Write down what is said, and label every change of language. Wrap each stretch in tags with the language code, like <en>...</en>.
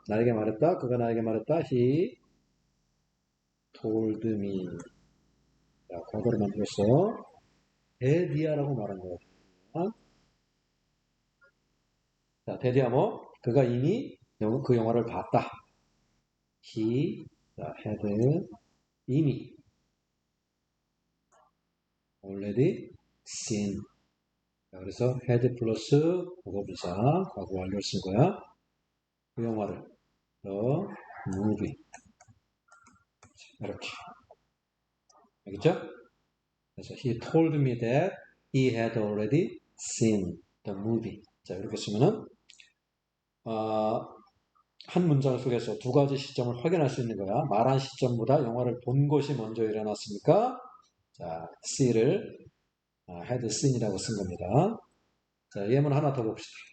<ko>나에게 말했다. 그가 나에게 말했다.</ko> <en>He told me.</en> <ko>자, 과거를 만들었어. 데디아라고 말한 거야. 자, 데디아 뭐? 그가 이미 그 영화를 봤다.</ko> <en>He had</en> <ko>이미</ko> <en>already seen.</en> <ko>자, 그래서 had 플러스 과거분사 과거 완료를 쓴 거야. 그 영화를</ko> <en>the movie.</en> <ko>이렇게. 알겠죠?</ko> <en>그래서 he told me that he had already seen the movie.</en> <ko>자, 이렇게 쓰면은 한 문장 속에서 두 가지 시점을 확인할 수 있는 거야. 말한 시점보다 영화를 본 것이 먼저 일어났으니까 자, see를 had seen이라고 쓴 겁니다. 자, 예문 하나 더 봅시다.</ko>